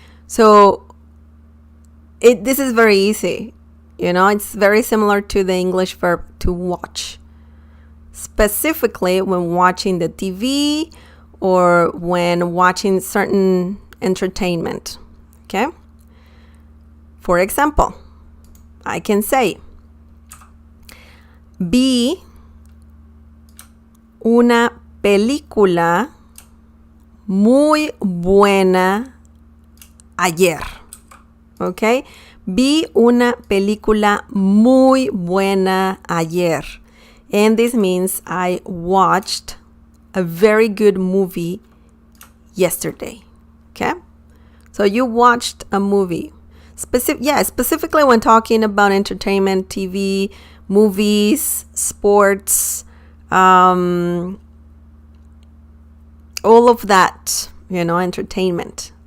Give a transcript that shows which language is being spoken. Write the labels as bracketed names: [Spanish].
[English] So this is very easy. It's very similar to the English verb to watch. Specifically when watching the TV or when watching certain entertainment, okay? For example, I can say, [Spanish] vi una película muy buena ayer. [English] Okay? [Spanish] Vi una película muy buena ayer. [English] And this means I watched a very good movie yesterday. Okay? So you watched a movie. Specifically when talking about entertainment, TV, movies, sports, all of that, entertainment